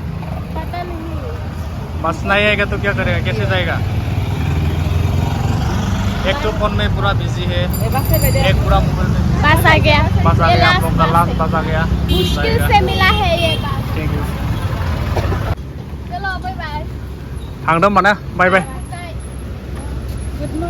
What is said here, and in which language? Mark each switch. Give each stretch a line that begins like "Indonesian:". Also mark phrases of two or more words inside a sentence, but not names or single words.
Hindi: पता नहीं बस नहीं आएगा तो क्या करेगा कैसे जाएगा एक तो फोन में पूरा बिजी है एक पूरा मोबाइल में बस आ गया बस आ ये गया आप लोग का बस लास्ट है। बस आ गया मुश्किल से मिला है ये बस
English: thank you
Hindi: चलो
English: bye bye
Bodo: थांदों होमबा ना
English: bye bye good morning